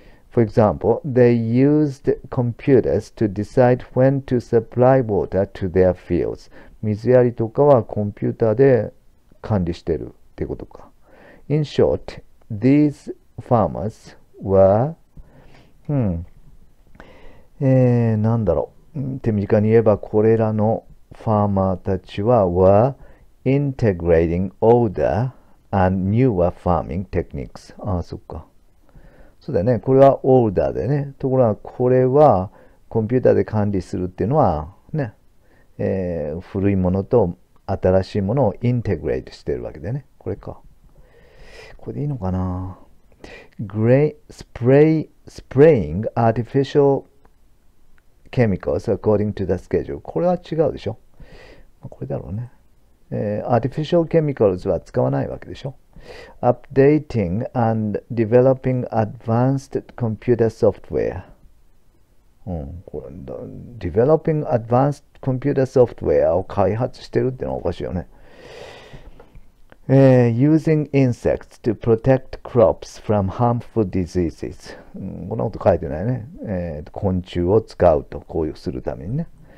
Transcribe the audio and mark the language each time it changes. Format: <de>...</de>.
<en>For example, they used computers to decide when to supply water to their fields.</en> <ja>水やりとかはコンピューターで管理してるってことか。</ja> <en>In short, these farmers were,</en> <ja>なんだろう。手短に言えば、これらのファーマーたちは、</ja> <en>were integrating older and newer farming techniques.</en> <ja>そっか。そうだよね。これは older でね。ところが、これはコンピューターで管理するっていうのは、ね、古いものと新しいものをインテグレートしてるわけでね。これか。これでいいのかな。</ja> <en>spraying artificial chemicals according to the schedule.</en> <ja>これは違うでしょ。これだろうね。 artificial chemicals は使わないわけでしょ。</ja> <en>updating and developing advanced computer software.</en> <ja>これ</ja> <en>developing advanced computer software</en> <ja>を開発してるってのはおかしいよね。</ja> <en>using insects to protect crops from harmful diseases.</en> <ja>こんなこと書いてないね。昆虫を使うと、こういうするためにね。</ja>